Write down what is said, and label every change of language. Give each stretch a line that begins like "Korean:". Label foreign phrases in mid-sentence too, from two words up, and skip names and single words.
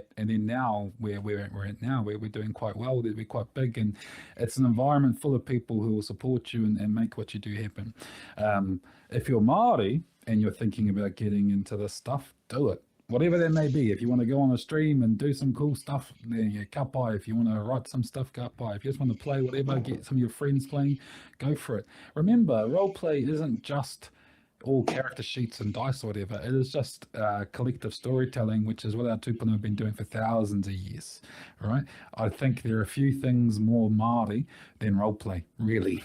English: And then now where we're at now, where we're doing quite well, we're quite big. And it's an environment full of people who will support you and make what you do happen. If you're Māori and you're thinking about getting into this stuff, do it. Whatever that may be. If you want to go on a stream and do some cool stuff, then yeah,
Māori: ka pai.
English: If you want to write some stuff,
Māori: ka pai.
English: If you just want to play whatever, get some of your friends playing, go for it. Remember, role play isn't just all character sheets and dice or whatever. It is just collective storytelling, which is what our tupuna have been doing for thousands of years, right? I think there are a few things more Māori than role play, really.